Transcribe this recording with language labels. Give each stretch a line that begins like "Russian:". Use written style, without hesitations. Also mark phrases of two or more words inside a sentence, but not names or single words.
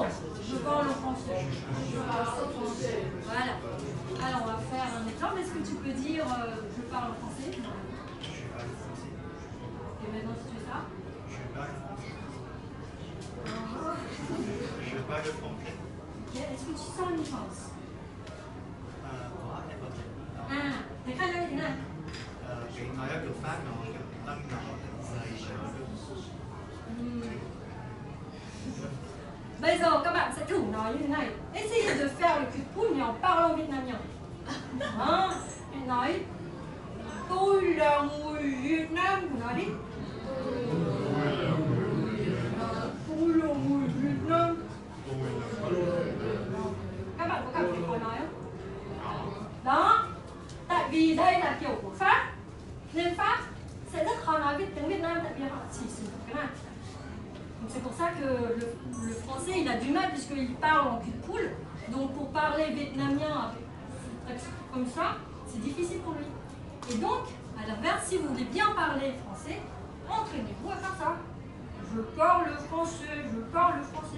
French: Je parle en français. Voilà. Alors, on va faire un exemple. Est-ce que tu peux dire je parle en français? Et maintenant, si tu fais ça? Je parle français. Ok. Est-ce que tu sens une différence?
Vietnamese: Có thể có thể. Thế khác nhau như thế nào? Cái nói ở kiểu Pháp nó kiểu âm nó dày nó được. Bây giờ các bạn sẽ thử nói như thế này.
French: Essayez de faire le cul de poule mais en parlant vietnamien.
Vietnamese: Nói tôi là người Việt Nam, nói đi. Tôi là người Việt Nam. Các bạn có cảm thấy khó nói không? Đó. Tại vì đây là kiểu của Pháp, nên Pháp sẽ rất khó nói tiếng Việt Nam tại vì họ chỉ sử dụng cái này.
French: C'est pour ça que le français il a du mal puisqu'il parle en cul de poule. Donc pour parler vietnamien comme ça, c'est difficile pour lui. Et donc, à l'inverse, si vous voulez bien parler français, entraînez-vous à faire ça. Je parle français, je parle français.